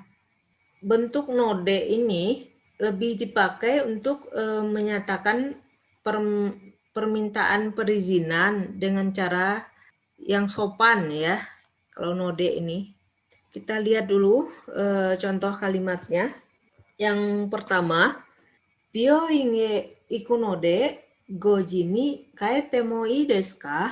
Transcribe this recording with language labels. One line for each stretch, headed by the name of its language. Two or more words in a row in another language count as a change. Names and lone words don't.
Indonesian: Bentuk node ini lebih dipakai untuk menyatakan permintaan perizinan dengan cara yang sopan ya. Kalau node ini. Kita lihat dulu contoh kalimatnya. Yang pertama,
Japanese: 病院へ行くので五時に帰ってもいいですか?